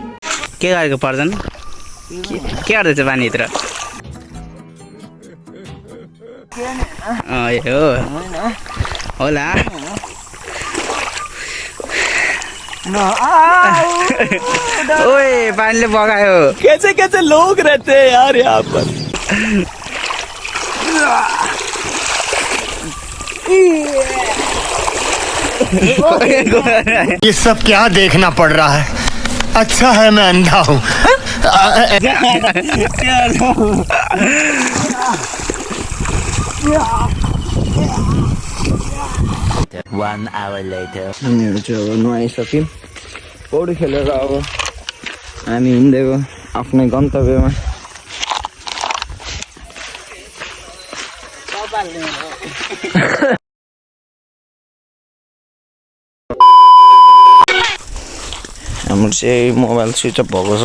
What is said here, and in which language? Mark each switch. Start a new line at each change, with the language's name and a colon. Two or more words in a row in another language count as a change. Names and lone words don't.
Nepali: के गरेको पर्दैन के गर्दैछ पानीभित्र हो होला ओए पानीले बगायो
Hindi: कैसे कैसे लोग रहते हैं यार यहाँ पर ये सब क्या देखना पड़ रहा है? अच्छा है मैं अंधा हूँ।
English: 1 hour later.
Nepali: हामीहरू चाहिँ अब नुहाइसक्यौँ पौडी खेलेर अब हामी हिँड्दैको आफ्नै गन्तव्यमा। हाम्रो चाहिँ मोबाइल
English: switch off
Nepali: भएको छ।